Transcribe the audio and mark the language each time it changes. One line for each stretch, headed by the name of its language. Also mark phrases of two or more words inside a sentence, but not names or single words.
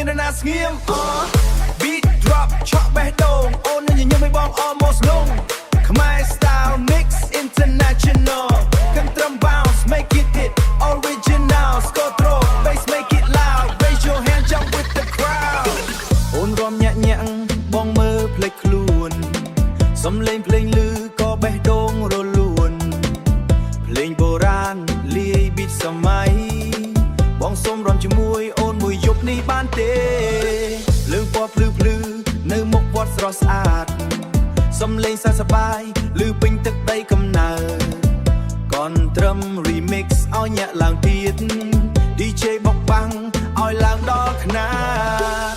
Khmer: នរណាស្ងៀម
English: Beat drop
Khmer: ឆក់បេះដូងអូនញញឹមឲ្យបង almost លងខ្មែរ
English: style mix international
Khmer: កន្ទ្រឹម
English: bounce make it hit original score throw bass make it loud raise your hand jump with the crowd
Khmer: អូនរំញាក់បង មើលភ្លេចខ្លួនសំឡេងភ្លេងឮក៏បេះដូងរលួនភ្លេងបុរាណលាយ beat សម័យបងសូមរំជាមួយអូនមួយយប់នេះបានទេលើងពណ៌ភ្លឺនៅមុខវត្តស្រស់ស្អាតសំឡេងសើសប្បាយឮពេញទឹកដីកំណើតកន្ទ្រឹម remix ឲ្យញាក់ឡើងទៀត DJ បុកបាំងឲ្យឡើងដល់ខ្នាត